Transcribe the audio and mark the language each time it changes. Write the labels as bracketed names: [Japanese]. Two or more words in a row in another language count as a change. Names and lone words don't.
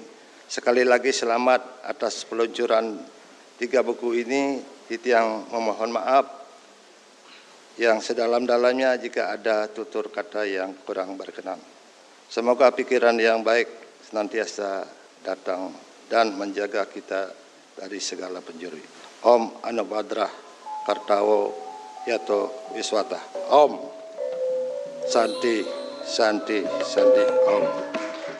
[Indonesian] Sekali lagi selamat atas peluncuran 3 buku ini. Titiang memohon maaf yang sedalam-dalamnya jika ada tutur kata yang kurang berkenan. Semoga pikiran yang baik senantiasa datang dan menjaga kita dari segala penjuri. [Sanskrit] Om Anubadrah Kartawo Yato Wiswata. Om Santi Santi Santi Om.